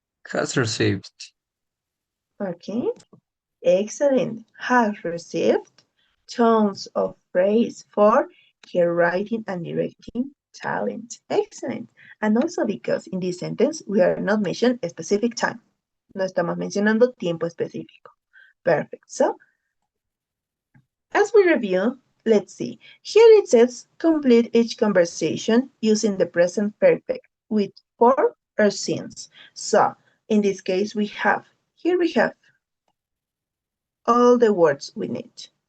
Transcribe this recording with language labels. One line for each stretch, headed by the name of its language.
English: Has received. Okay, excellent. Has received tons of praise for her writing and directing talent. Excellent. And also because in this sentence we are not mentioning a specific time.
Spanish: No estamos mencionando tiempo específico.
English: Perfect. So, as we review, let's see. Here it says complete each conversation using the present perfect with for or since. So, in this case, here we have all the words we need.